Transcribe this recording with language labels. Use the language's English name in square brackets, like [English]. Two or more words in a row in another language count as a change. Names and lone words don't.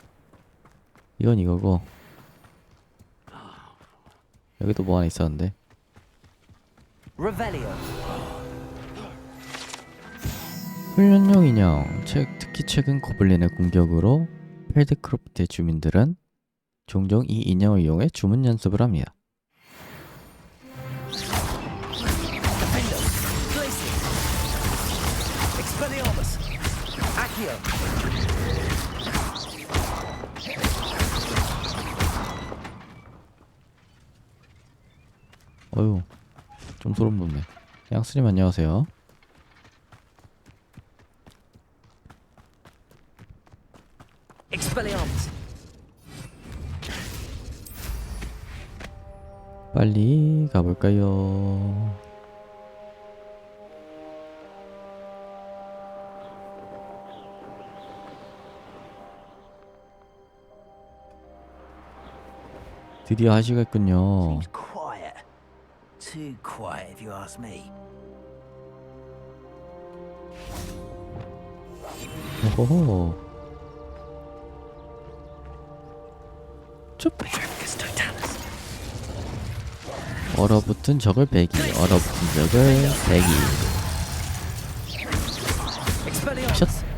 [Korean] 이건 이거고 여기도 뭐 하나 있었는데. Revelio. 훈련용 인형. 특히 최근 고블린의 공격으로 펠드크로프트의 주민들은 종종 이 인형을 이용해 주문 연습을 합니다. Expelliarmus. Accio. 어휴, 좀 소름 돋네. 양스님 안녕하세요. Expelliarmus. 빨리 가볼까요? 드디어 하시가 있군요. [English] Seems quiet. Too quiet, if you ask me. [Korean] 오호호. 쭉. 얼어붙은 적을 배기. 얼어붙은 적을 배기. 샷.